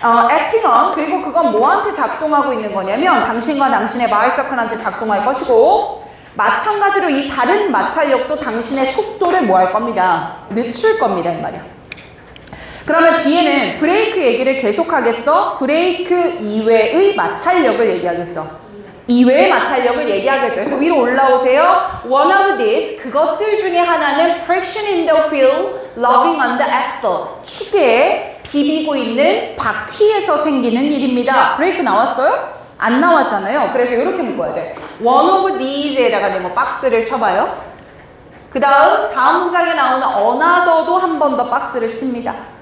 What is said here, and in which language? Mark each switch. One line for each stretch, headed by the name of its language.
English: acting on,
Korean: 그리고 그건 뭐한테 작동하고 있는 거냐면 당신과 당신의 바이서클한테 작동할 것이고, 마찬가지로 이 다른 마찰력도 당신의 속도를 뭐 할 겁니다. 늦출 겁니다. 이 말이야. 그러면 뒤에는 브레이크 얘기를 계속하겠어? 브레이크 이외의 마찰력을 얘기하겠어? 이외의 마찰력을 얘기하겠죠. 그래서 위로 올라오세요.
English: One of these,
Korean: 그것들 중에 하나는
English: friction in the wheel, rubbing on the axle.
Korean: 축에 비비고 있는 바퀴에서 생기는 일입니다. 브레이크 나왔어요? 안 나왔잖아요. 그래서 이렇게 묶어야 돼.
English: One of these
Korean: 에다가 뭐 박스를 쳐봐요. 그 다음 문장에 나오는 another도 한 번 더 박스를 칩니다.